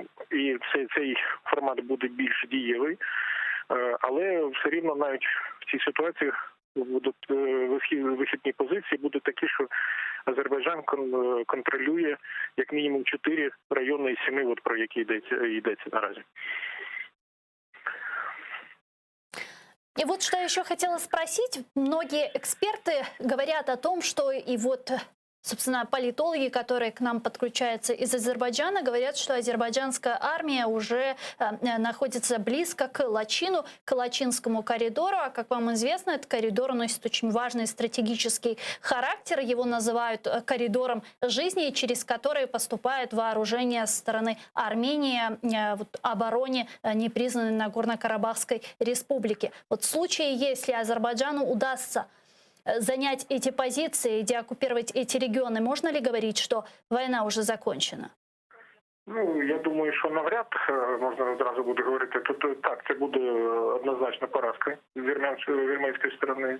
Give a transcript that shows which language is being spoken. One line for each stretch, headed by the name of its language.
Ukrainian: І цей формат буде більш дієвий. Але все рівно навіть в цій ситуації будуть вихідні позиції, будуть такі, що Азербайджан контролює як мінімум 4 райони із 7, про які йдеться наразі.
Russian: И вот что еще хотела спросить. Многие эксперты говорят о том, что и вот, собственно, политологи, которые к нам подключаются из Азербайджана, говорят, что азербайджанская армия уже находится близко к Лачину, к Лачинскому коридору. А как вам известно, этот коридор носит очень важный стратегический характер. Его называют коридором жизни, через который поступает вооружение со стороны Армении обороне непризнанной Нагорно-Карабахской республики. Вот в случае, если Азербайджану удастся занять эти позиции и деоккупировать эти регионы, можно ли говорить, что война уже закончена?
Ukrainian: Ну, я думаю, що навряд можна одразу буде говорити. Тут так, це буде однозначно поразка вірменської сторони.